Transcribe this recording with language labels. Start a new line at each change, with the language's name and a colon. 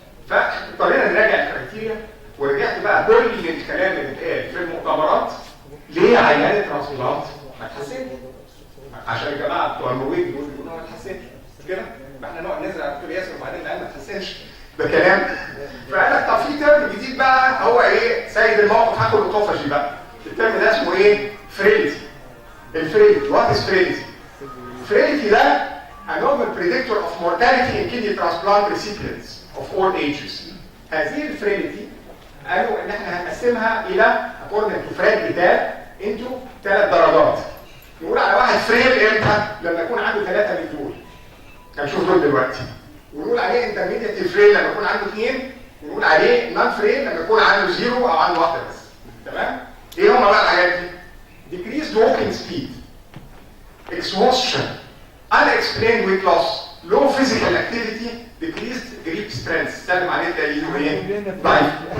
Arabic: فاضطرينا نراجع الكرايتيريا، ورجعت بقى كل الكلام اللي اتقال في المؤتمرات ليه عيان الترانسبلانت ما اتحسنش؟ عشان الجماعه بتوع النرويج بيقولوا ما اتحسنش كده، احنا نقعد نزرع دكتور ياسر وبعدين العيان ما اتحسنش بكلام. فقال لك طب في ترم جديد بقى هو ايه؟ سيد الموقف هاخد الاوتوفاجي بقى. الترم ده اسمه ايه؟ فريلتي.
English: الفريلتي، what is frailty? Frailty ده a novel predictor of mortality in kidney transplant recipients of all ages.
Arabic: هذه الفريلتي قالوا ان احنا هنقسمها الى
English: according to
Arabic: فريد ايتال into 3 درجات. نقول على واحد فريل امتى؟ لما يكون عنده 3 من دول. هنشوف دول دلوقتي. ونقول عليه انترميديت فريل لما يكون عنده 2، ونقول عليه نون فريل لما يكون عنده 0 او عنده 1 بس. تمام؟ ايه هما بقى الحاجات دي؟
English: decreased walking speed, exhaustion, unexplained weight loss, low physical activity, decreased grip strength.
Arabic: سلم عليه تقريبا ايه؟ ضعيف.